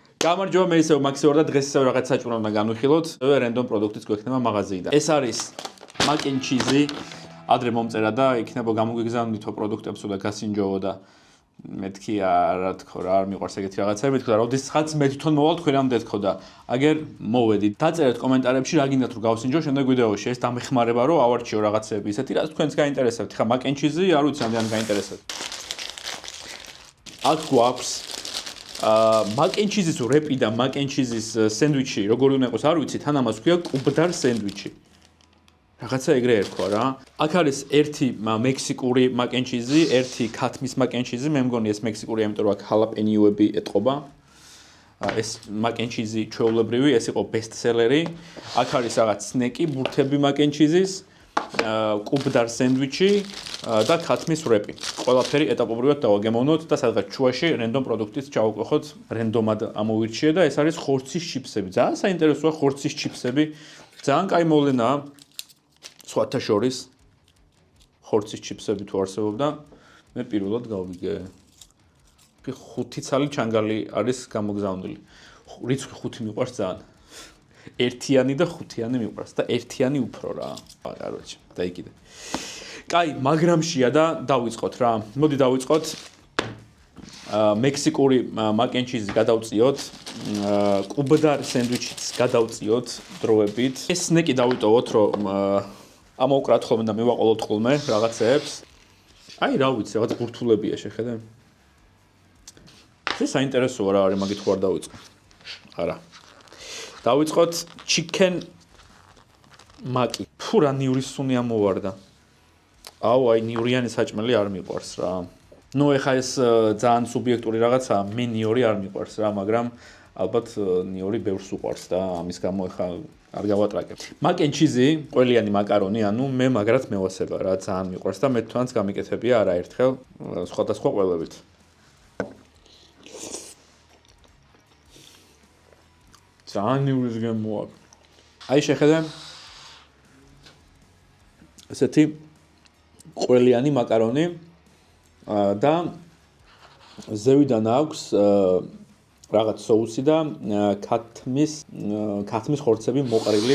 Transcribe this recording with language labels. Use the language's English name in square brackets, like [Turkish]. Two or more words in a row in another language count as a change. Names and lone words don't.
[Georgian] გამარჯობა, მე ისევ მაქსი ვარ და დღეს ისევ რაღაც საჭმელ უნდა განვიხილოთ. რენდომ პროდუქტიც გვექნება მაღაზიიდან. ეს არის [English] mac and cheese. [Georgian] ადრე მომწერა და იქნება გამოგვიგზავნითო პროდუქტებსო და გასინჯოვო და მეთქი რა თქო რა არ მიყვარს ეგეთი რაღაცები. მეთქო და როდესაც მე თვითონ მოვალ თქვენამდე თქო და აგერ მოვედით. დაწერეთ კომენტარებში რა გინდათ რომ გავსინჯო შემდეგ ვიდეოში. ეს დამეხმარება რომ ავარჩიო რაღაცები ისეთი რაც თქვენს გაინტერესებთ. ხა [English] mac and cheese [Georgian] არ ვიცი ამდენ გაინტერესებთ. აქ გვაქვს [English] mac and cheese- [Georgian] ის რეპი და [English] mac and cheese- [Georgian] ის სენდვიჩი როგორი უნდა იყოს არ ვიცი, თან ამას ქვია კუბდარ სენდვიჩი. რაღაცა ეგრე ერქვა რა. აქ არის ერთი მექსიკური [English] mac and cheese, [Georgian] ერთი ქათმის [English] mac and cheese, [Georgian] მე მგონი ეს მექსიკური, იმიტომ რომ აქ ჰალაპენიოები ეტყობა. ეს [English] mac and cheese [Georgian] ჩვეულებრივი, ეს იყო ბესტსელერი. აქ არის რაღაც სნეკი, ბურთები [English] mac and cheese- [Georgian] ის, კუბდარ სენდვიჩი და ქათმის რეპი. ყველაფერი ეტაპობრივად დავაგემოვნოთ და სადღაც შუაში რენდომ პროდუქტიც ჩავუკვეხოთ, რენდომად ამოვირჩიე და ეს არის ხორცის ჩიფსები. ძალიან საინტერესოა ხორცის ჩიფსები. ძალიან კაი მოვლენაა. სხვათა შორის ხორცის ჩიფსები თუ არსებობდა, მე პირველად გავიგე. 5 ცალი ჩანგალი არის გამოგზავნილი. რიცხვი 5 მიყვარს ძალიან. ერთიანი და ხუთიანი მიყვარს და ერთიანი უფრო რა. კაროჩე, დაიკიდე. კაი, მაგრამშია და დავიწყოთ რა. მოდი დავიწყოთ. მექსიკური [English] mac and cheese [Georgian] გადავწიოთ. კუბდარ სენდვიჩიც გადავწიოთ დროებით. ეს სნეკი დავიტოვოთ, რომ ამოვკრათ ხოლმე და მივაყოლოთ ხოლმე რაღაცებს. აი, რა ვიცი, რაღაც ბურთულებია შეხედე. ეს საინტერესოა რა არის, მაგით ხო არ დავიწყო. არა. დავიწყოთ [English] chicken maki. [Georgian] ფუ რა ნიურის სუნი ამოვარდა. აუ, აი ნიურიანი საჭმელი არ მიყვარს რა. ნუ ეხა ეს ძალიან სუბიექტური რაღაცაა, მე ნიური არ მიყვარს რა, მაგრამ ალბათ ნიური ბევრს უყვარს და ამის გამო ეხა არ გავატრაკებ. [English] mac and cheese, [Georgian] ყველიანი მაკარონი, ანუ მე მაგრად მევასება რა, ძალიან მიყვარს და მე თვითონაც გამიკეთებია არაერთხელ სხვადასხვა ყველებით. ძალიან ნიურის გემოა. აი შეხედე. ესეთი ყველიანი მაკარონი და ზევიდან აქვს რაღაც соуსი და ქათმის ხორცები მოყრილი.